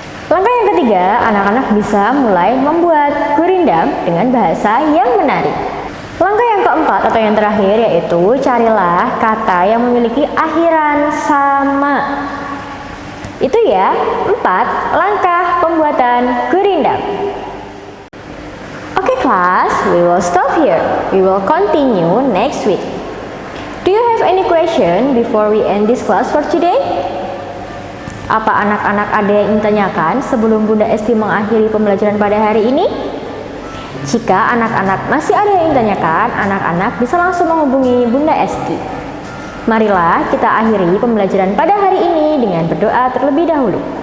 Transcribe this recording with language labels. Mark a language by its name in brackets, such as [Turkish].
[Indonesian] Langkah yang ketiga, anak-anak bisa mulai membuat gurindam dengan bahasa yang menarik. Langkah yang keempat atau yang terakhir yaitu carilah kata yang memiliki akhiran sama. Itu ya, 4 langkah pembuatan gurindam. [English] Okay class, we will stop here. We will continue next week. Do you have any question before we end this class for today? [Indonesian] Apa anak-anak ada yang ingin tanyakan sebelum Bunda Esti mengakhiri pembelajaran pada hari ini? Jika anak-anak masih ada yang ingin tanyakan, anak-anak bisa langsung menghubungi Bunda Esti. Marilah kita akhiri pembelajaran pada hari ini dengan berdoa terlebih dahulu.